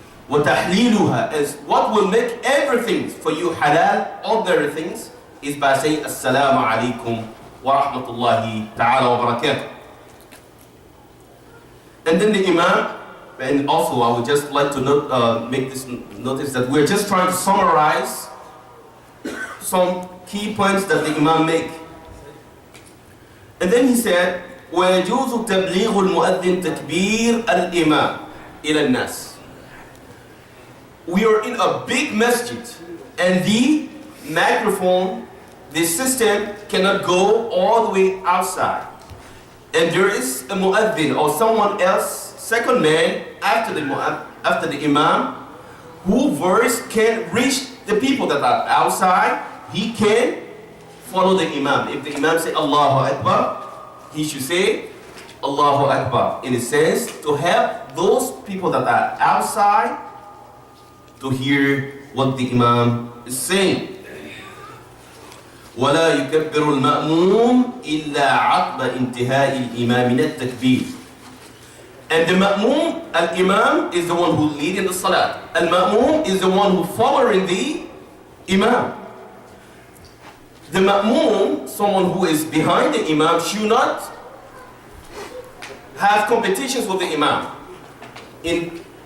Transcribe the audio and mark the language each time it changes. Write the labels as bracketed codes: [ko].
[ar] وَتَحْلِيلُهَا [en] is what will make everything for you halal, ordinary things, is by saying Assalamu alaikum wa rahmatullahi ta'ala wa barakatuh. And then the Imam, and also I would just like to make this notice that we're just trying to summarize some key points that the Imam make. And then he said, [ar] وَيَجُوزُ تَبْلِيغُ الْمُؤَذِّنِ تَكْبِيرَ الْإِمَامِ إِلَى النَّاسِ. [en] We are in a big masjid and the microphone, the system cannot go all the way outside. And there is a mu'adhin or someone else, second man after the Imam, whose voice can reach the people that are outside. He can follow the Imam. If the Imam say Allahu Akbar, he should say Allahu Akbar. In a sense, to help those people that are outside to hear what the Imam is saying. [ar] ولا يكبر المأموم إلا عقب انتهاء الإمام من التكبير. [en] And the Ma'mum, Al-Imam, is the one who leading the Salat. Al-Ma'mum is the one who following the Imam. The Ma'mum, someone who is behind the Imam, should not have competitions with the Imam in